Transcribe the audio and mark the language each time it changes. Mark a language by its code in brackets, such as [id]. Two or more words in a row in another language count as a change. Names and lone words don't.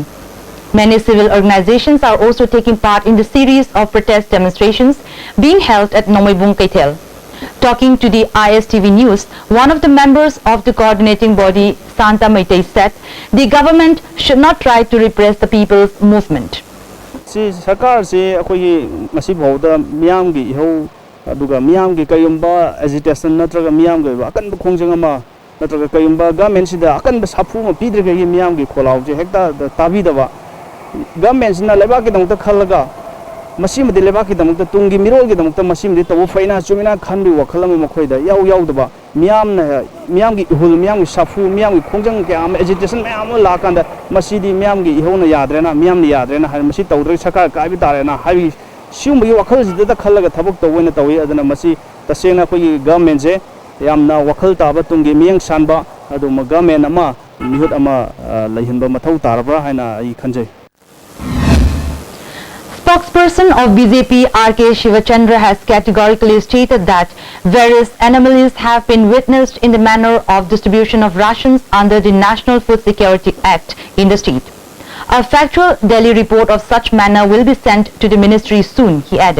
[en] Many civil organizations are also taking part in the series of protest demonstrations being held at Nomaibung Kaitel. Talking to the ISTV News, one of the members of the coordinating body, Santa Meitei, said the government should not try to repress the people's movement. [mni] Sarkar se akoi masi bauda miyam gi ho aduga miyam gi kayumba agitation natraga miyam gi akan khongjang ama natraga kayumba government sida akan sapu ma pidrega gi miyam gi kholaw je hekta tabi daba government sina leba ki dangta khalaga masim de leba ki dangta tungi mirol gi dangta masim de tabu faina chumina khanbi wakhalam makhoida yaw yaw daba miyam gi hul miyam gi safu miyam gi khongjang ke am agitation miyam la kanda masidi miyam gi hona yadrena miyam ni yadrena har masi tawdre sakar ka bi tarena habi sium gi wakhal jida khalaga thabuk tawena tawi adana masi tasena khoi government je yamna wakhal taba tungi miyang sanba adu ma government ama mihut ama laihinba mathau tarabra haina ai khanjai. [en] Spokesperson of BJP R.K. Shivachandra has categorically stated that various anomalies have been witnessed in the manner of distribution of rations under the National Food Security Act in the state. A factual Delhi report of such manner will be sent to the ministry soon, he added.